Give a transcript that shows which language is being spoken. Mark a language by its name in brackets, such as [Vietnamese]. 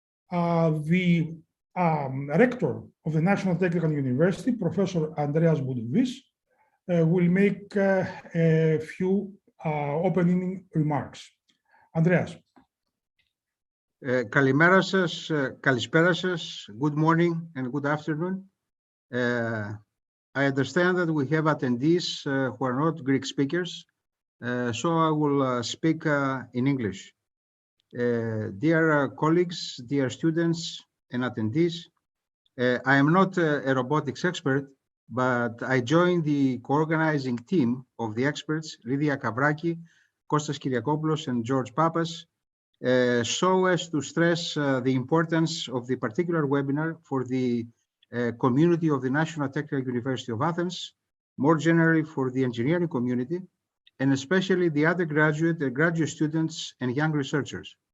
[English] The rector of the National Technical University, Professor Andreas Boudouvis, will make a few opening remarks. Andreas. [Greek] Καλημέρα σας, καλησπέρα σας. [English] Good morning and good afternoon. I understand that we have attendees who are not Greek speakers, so I will speak in English. Dear colleagues, dear students and attendees, I am not a robotics expert, but I joined the co-organizing team of the experts, Lydia Kavraki, Kostas Kyriakopoulos and George Papas, so as to stress the importance of the particular webinar for the community of the National Technical University of Athens, more generally for the engineering community, and especially the undergraduate and graduate students and young researchers.